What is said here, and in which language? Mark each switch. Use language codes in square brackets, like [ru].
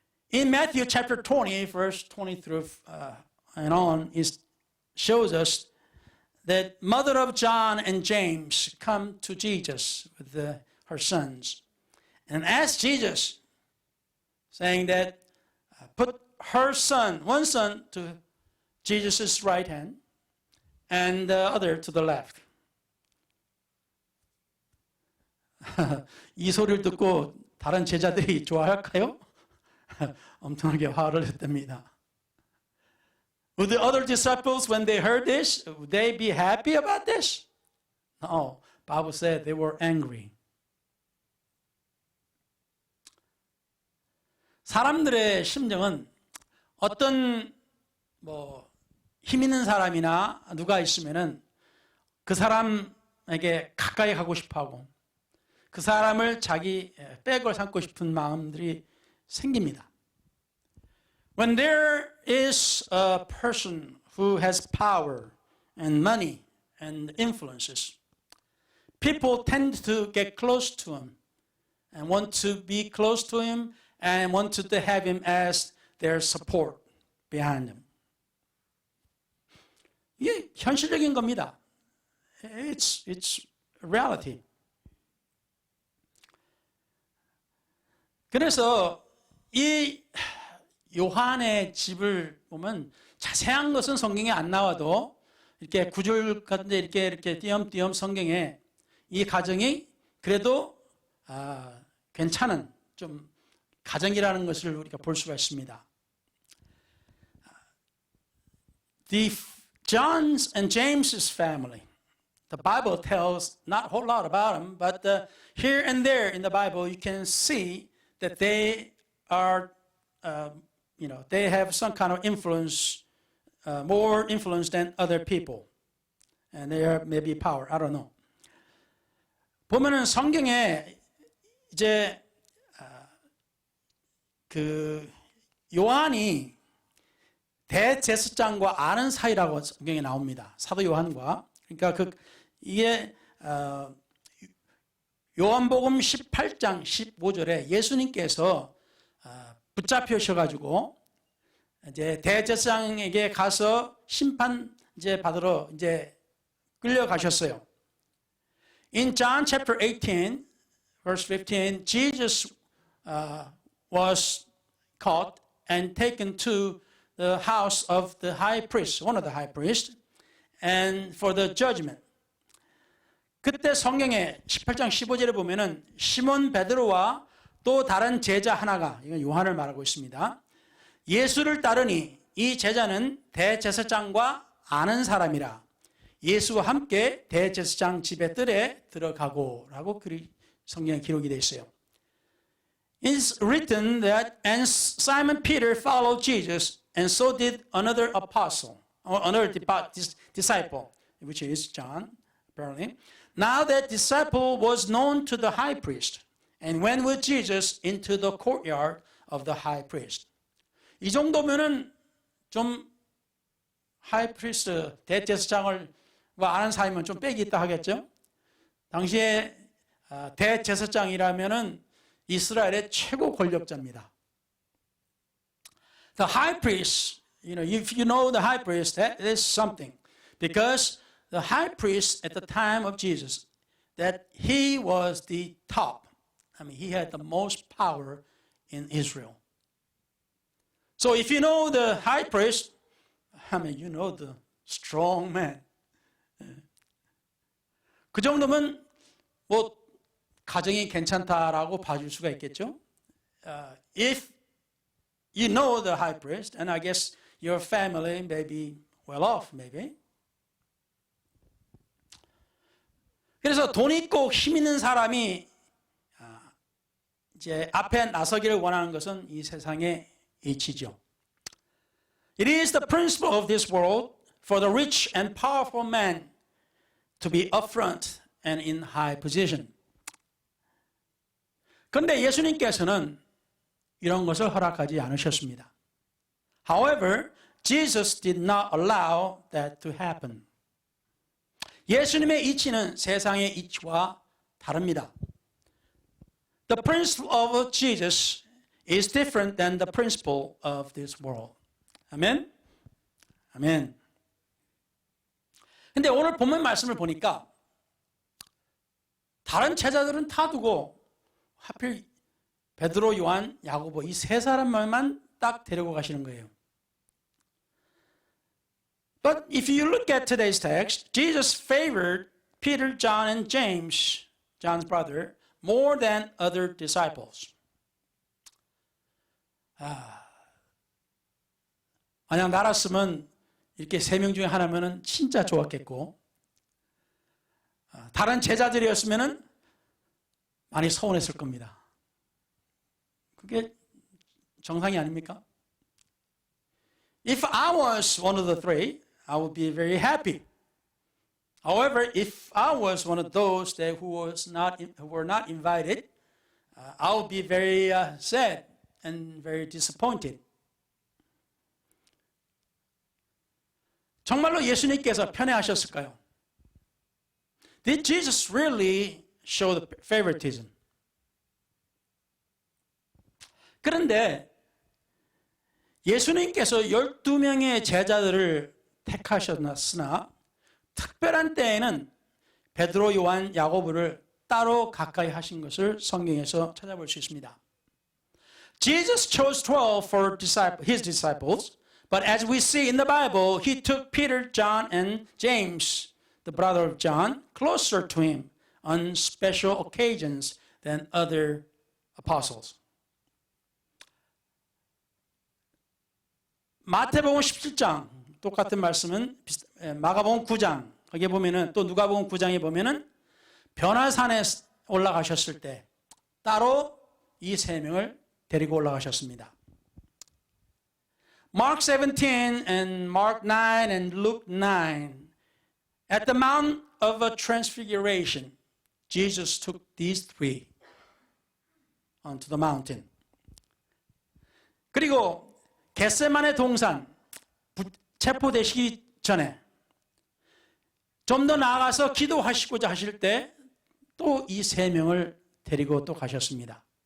[en] In Matthew chapter 20, verse 20 through and on, it shows us that mother of John and James come to Jesus with her sons and ask Jesus, saying that put her son, one son to Jesus' right hand and the other to the left. [ko] 이 소리를 듣고 다른 제자들이 좋아할까요? 엄청나게 화를 냈답니다. [en] Would the other disciples, when they heard this, would they be happy about this? No, Bible said they were angry. [ko] 사람들의 심정은 어떤 힘 있는 사람이나 누가 있으면은 그 사람에게 가까이 가고 싶어하고 그 사람을 자기 백을 삼고 싶은 마음들이 생깁니다. [en] When there is a person who has power and money and influences, people tend to get close to him and want to be close to him and want to have him as their support behind them. [ko] 이게 현실적인 겁니다. [en] It's reality. [ko] 그래서 이 요한의 집을 보면 자세한 것은 성경에 안 나와도 이렇게 구절 같은데 이렇게 띄엄띄엄 성경에 이 가정이 그래도 괜찮은 좀 가정이라는 것을 우리가 볼 수가 있습니다. [en] The John's and James's family, the Bible tells not a whole lot about them, but here and there in the Bible you can see that they are, they have some kind of influence, more influence than other people, and they are maybe power. I don't know. [ko] 보면은 성경에 이제 그 요한이 대제사장과 아는 사이라고 성경에 나옵니다. 사도 요한과. 그러니까 이게 요한복음 18장 15절에 예수님께서 붙잡히셔가지고 이제 대제사장에게 가서 심판 이제 받으러 이제 끌려가셨어요. [en] In John chapter 18, verse 15, Jesus was caught and taken to the house of the high priest, one of the high priests, and for the judgment. [ko] 그때 성경에 18장 15절에 보면은 시몬 베드로와 또 다른 제자 하나가, 이건 요한을 말하고 있습니다. 예수를 따르니 이 제자는 대제사장과 아는 사람이라 예수와 함께 대제사장 집의 뜰에 들어가고 라고 성경에 기록이 되어 있어요. [en] It's written that and Simon Peter followed Jesus and so did another apostle or another disciple which is John apparently. Now that disciple was known to the high priest and went with Jesus into the courtyard of the high priest. [ko] 이 정도면은 좀 하이 프리스트 대제사장을 아는 사람이면 좀 빽이 있다 하겠죠. 당시에 대제사장이라면은 이스라엘의 최고 권력자입니다. [en] The high priest, if you know the high priest, that is something, because the high priest at the time of Jesus, that he was the top. I mean, he had the most power in Israel. So if you know the high priest, I mean, you know the strong man. [ko] 그 정도면 뭐 가정이 괜찮다라고 봐줄 수가 있겠죠. [en] If you know the high priest, and I guess your family may be well off, maybe. [ko] 그래서 돈 있고 힘 있는 사람이 이제 앞에 나서기를 원하는 것은 이 세상의 이치죠. [en] It is the principle of this world for the rich and powerful man to be up front and in high position. [ko] 그런데 예수님께서는 이런 것을 허락하지 않으셨습니다. [en] However, Jesus did not allow that to happen. [ko] 예수님의 이치는 세상의 이치와 다릅니다. [en] The principle of Jesus is different than the principle of this world. [ko] 아멘? 아멘. 근데 오늘 본문 말씀을 보니까 다른 제자들은 다 두고 하필 베드로, 요한, 야고보 이 세 사람만 딱 데리고 가시는 거예요. [en] But if you look at today's text, Jesus favored Peter, John, and James, John's brother, more than other disciples. [ko] 만약 나랐으면 이렇게 세 명 중에 하나면은 진짜 좋았겠고, 다른 제자들이었으면은 많이 서운했을 겁니다. 그게 정상이 아닙니까? [en] If I was one of the three, I would be very happy. However, if I was one of those who were not invited, I would be very sad and very disappointed. [ko] 정말로 예수님께서 편애하셨을까요? [en] Did Jesus really show the favoritism? [ko] 그런데 예수님께서 12명의 제자들을 택하셨으나 특별한 때에는 베드로, 요한, 야고보를 따로 가까이 하신 것을 성경에서 찾아볼 수 있습니다. [en] Jesus chose 12 for his disciples, but as we see in the Bible, he took Peter, John, and James, the brother of John, closer to him on special occasions than other apostles. [ko] 마태복음 17장 똑같은 말씀은 마가복음 9장 거기에 보면은 또 누가복음 9장에 보면은 변화산에 올라가셨을 때 따로 이 세 명을 데리고 올라가셨습니다. [en] Mark 17 and Mark 9 and Luke 9 at the Mount of a Transfiguration Jesus took these three onto the mountain. [ko] 그리고 겟세마네 동산 체포되시기 전에 좀 더 나아가서 기도하시고자 하실 때 또 이 세 명을 데리고 또 가셨습니다.